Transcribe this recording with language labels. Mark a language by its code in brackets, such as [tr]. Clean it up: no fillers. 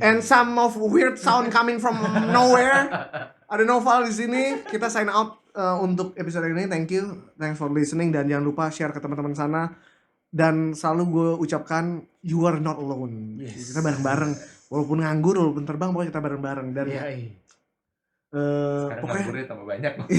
[en] And some of weird sound coming from nowhere. [id] Ada Noval di sini. Kita [en] sign out [id] untuk episode ini. [en] Thank you. Thanks for listening, [id] dan jangan lupa share ke teman-teman sana. Dan selalu gue ucapkan [en] you are not alone. Yes. [id] Kita bareng-bareng, walaupun nganggur, walaupun terbang, pokoknya kita bareng-bareng. Dan sekarang nganggurnya tambah banyak.